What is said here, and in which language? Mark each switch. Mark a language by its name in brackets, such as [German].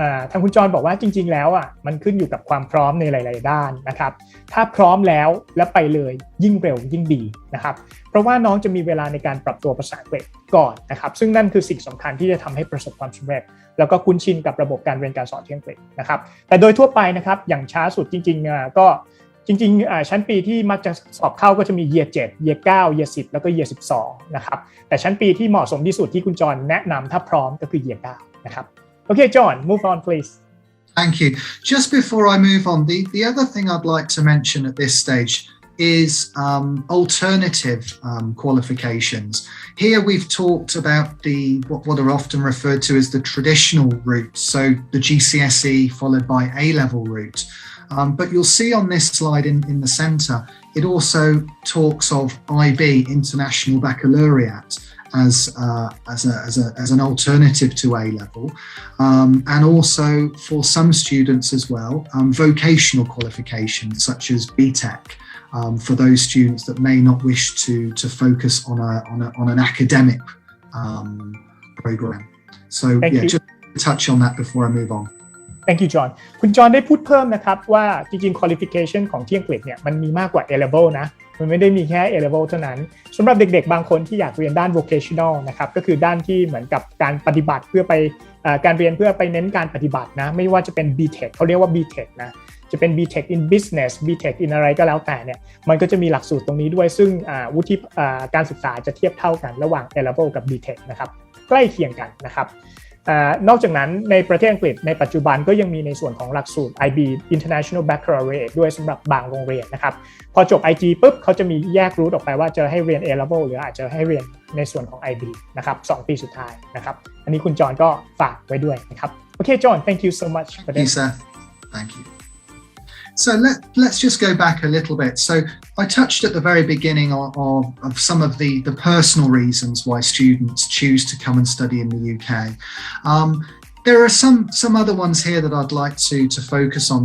[Thai] ทางคุณจรบอกว่าจริงๆแล้วมันขึ้นอยู่กับความพร้อมในหลายๆด้านนะครับถ้าพร้อมแล้วไปเลยยิ่งเร็วยิ่งดีนะครับเพราะว่าน้องจะมีเวลาในการปรับตัวภาษาอังกฤษก่อนนะครับซึ่งนั่นคือสิ่งสำคัญที่จะทำให้ประสบความสำเร็จแล้วก็คุ้นชินกับระบบการเรียนการสอนที่อังกฤษนะครับแต่โดยทั่วไปนะครับอย่างช้าสุดจริงๆก็ ชั้นปีที่มักจะสอบเข้าก็จะมี year 7 year 9 year 10 แล้วก็ year 12 นะครับแต่ชั้นปีที่เหมาะสมที่สุดที่คุณจรแนะนำถ้าพร้อมก็คือ year 9 นะครับ [English] Okay, John, move on, please. Thank you. Just before I move on, the other thing I'd like to mention at this stage is alternative qualifications. Here we've talked about what are often referred to as the traditional routes, so the GCSE followed by A-level route. But you'll see on this slide in the centre, it also talks of IB, International Baccalaureate, as an alternative to A-level, and also for some students as well, vocational qualifications such as BTEC, for those students that may not wish to focus on an academic program. So just touch on that before I move on. Thank you John [Thai] คุณจอห์นได้พูดเพิ่มนะครับว่าจริงๆ qualification ของที่อังกฤษเนี่ยมันมีมากกว่า A-level นะมันไม่ได้มีแค่ A-level เท่านั้นสำหรับเด็กๆบางคนที่อยากเรียนด้าน vocational นะครับก็คือด้านที่เหมือนกับการปฏิบัติเพื่อไปการเรียนเพื่อไปเน้นการปฏิบัตินะไม่ว่าจะเป็น BTEC เขาเรียกว่า BTEC นะจะเป็น BTEC in business BTEC in อะไรก็แล้วแต่เนี่ยมันก็จะมีหลักสูตรตรงนี้ด้วยซึ่งวุฒิการศึกษาจะเทียบเท่ากันระหว่าง A-level กับ BTEC นะครับใกล้เคียงกันนะครับ นอกจากนั้นในประเทศอังกฤษในปัจจุบันก็ยังมีในส่วนของหลักสูตร IB International Baccalaureate ด้วยสำหรับบางโรงเรียนนะครับพอจบ IG ปุ๊บเขาจะมีแยกรูทออกไปว่าจะให้เรียน A-level หรืออาจจะให้เรียนในส่วนของ IB นะครับ2ปีสุดท้ายนะครับอันนี้คุณจอห์นก็ฝากไว้ด้วยนะครับโอเคจอห์น [English] thank you so much for this. Thank you, sir. Thank you. So let's just go back a little bit. So I touched at the very beginning of some of the personal reasons why students choose to come and study in the UK. There are some other ones here that I'd like to focus on.